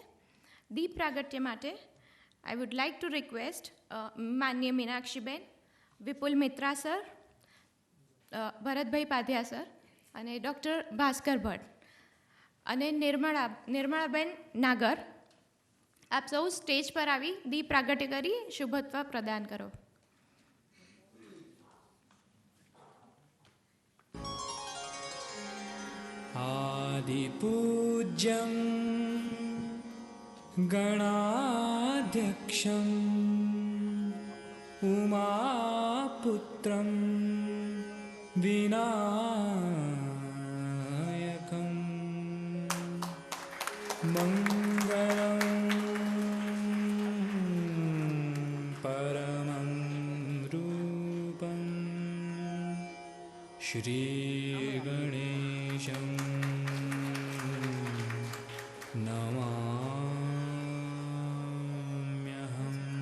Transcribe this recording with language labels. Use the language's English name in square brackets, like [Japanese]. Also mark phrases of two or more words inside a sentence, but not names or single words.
[Gujarati] દીપ પ્રાગટ્ય માટે [English] I would like to request [Gujarati] માનનીય મીનાક્ષીબેન, વિપુલ મિત્રા સર, ભરતભાઈ પાધ્યા સર અને ડૉક્ટર ભાસ્કર ભટ્ટ અને નિર્મળાબેન નાગર, આપ સૌ સ્ટેજ પર આવી દીપ પ્રાગટ્ય કરી શુભત્વ પ્રદાન કરો. [Sanskrit] आदिपूज्यं गणाध्यक्षं उमापुत्रं विनायकं मङ्गलं परमं रूपं श्रीगणेशं नमाम्यहम्.